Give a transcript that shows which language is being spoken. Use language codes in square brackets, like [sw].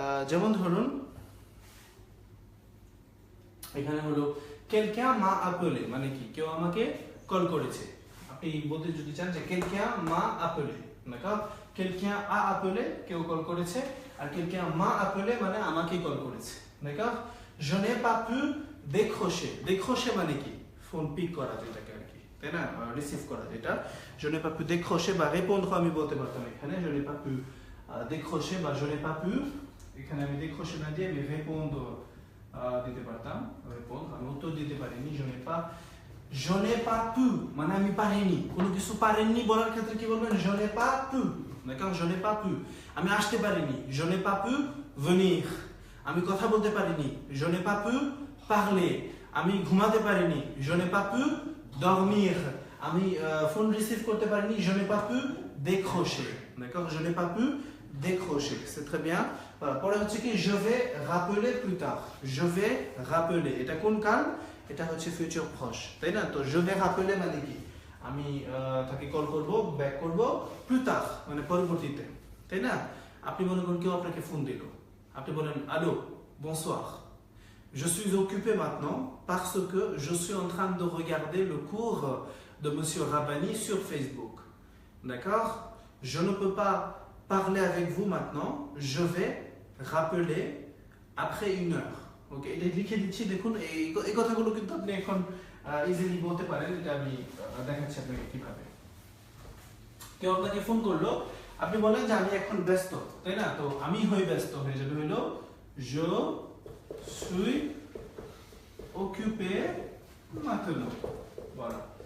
[bn] যেমন ধরুন এখানে হলো [fr] quelqu'un m'a appelé, [bn] মানে কি? কেউ আমাকে কল করেছে। আপনি বলতে যদি চান যে [fr] quelqu'un m'a appelé, d'accord? quelqu'un a appelé, [bn] কেউ কল করেছে, আর [fr] quelqu'un m'a appelé [bn] মানে আমাকে কল করেছে, [fr] d'accord? je n'ai pas pu décrocher, décrocher [bn] মানে কি? ফোন পিক করা, যেটাকে আর কি, তাই না? রিসিভ করা যেটা। [fr] je n'ai pas pu décrocher [bn] বা [fr] répondre [bn] আমি বলতে পারতাম এখানে [fr] je n'ai pas pu [bn] décrocher বা je n'ai pas pu, এখানে আমি décrocher না দিয়ে আমি répondre দিতে পারতাম, [fr] répondre, আমি [bn] উত্তর দিতে পারিনি। [fr] je n'ai pas pu [bn] মানে আমি পারিনি, কোনো কিছু পারেননি বলার ক্ষেত্রে কি বলবেন? [fr] je n'ai pas pu, d'accord? je n'ai pas pu, [bn] আমি আসতে পারিনি। [fr] je n'ai pas pu venir, [bn] আমি কথা বলতে পারিনি। [fr] je n'ai pas pu parler, [bn] আমি ঘুমাতে পারিনি। [fr] je n'ai pas pu dormir, [bn] আমি ফোন রিসিভ করতে পারিনি। [fr] je n'ai pas pu décrocher, d'accord? je n'ai pas pu décrocher, c'est très bien। [bn] পরে হচ্ছে কি [fr] je vais rappeler plus tard, je vais rappeler, [bn] এটা কোন কাল? এটা হচ্ছে ফিউচার প্রস, তাই না? তো [fr] je vais rappeler [bn] মানে কি? আমি তাকে কল করব, ব্যাক করব, [fr] plus tard [bn] মানে পরবর্তীতে, তাই না? আপনি মনে করুন কেউ আপনাকে ফোন দিল, আপনি বলেন [fr] allô, bonsoir, je suis occupé maintenant parce que je suis en train de regarder le cours de monsieur Rabbani sur Facebook, d'accord? je ne peux pas parler avec vous maintenant, je vais rappeler après 1 heure, ওকে? [bn] এটা লিখে দিচ্ছি, দেখুন এই কথাগুলো কিন্তু আপনি এখন easily বলতে পারেন। এটা আমি দেখাচ্ছি আপনাকে কিভাবে। কেউ আপনাকে ফোন করলো, আপনি বলেন যে আমি এখন ব্যস্ত, তাই না? তো আমি ব্যস্ত হয়ে যাবে হলো [fr] je suis occupé maintenant, voilà।